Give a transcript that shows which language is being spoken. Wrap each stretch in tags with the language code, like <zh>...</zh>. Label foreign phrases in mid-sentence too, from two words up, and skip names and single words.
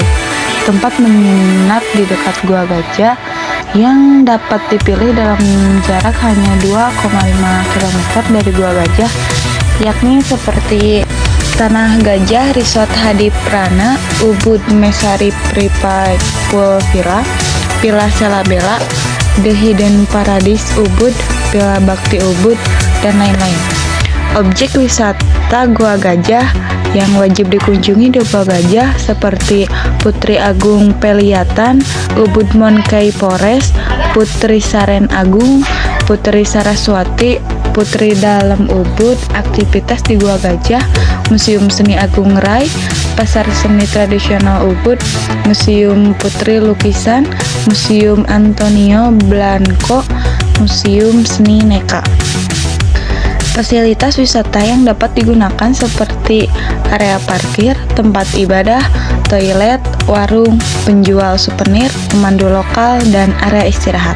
<id>Tempat menginap di dekat Gua Gajah yang dapat dipilih dalam jarak hanya 2,5 km dari Gua Gajah, yakni seperti Tanah Gajah Resort Hadi Prana, Ubud Mesari Pripai Pool Villa, Villa Selabela, The Hidden Paradise Ubud, Villa Bakti Ubud, dan lain-lain. Objek wisata Gua Gajah yang wajib dikunjungi di Gua Gajah seperti Putri Agung Peliatan, Ubud Monkey Forest, Putri Saren Agung, Putri Saraswati, Putri Dalam Ubud, aktivitas di Gua Gajah, Museum Seni Agung Rai, Pasar Seni Tradisional Ubud, Museum Putri Lukisan, Museum Antonio Blanco, Museum Seni Neka. Fasilitas wisata yang dapat digunakan seperti area parkir, tempat ibadah, toilet, warung, penjual souvenir, pemandu lokal, dan area istirahat.</id>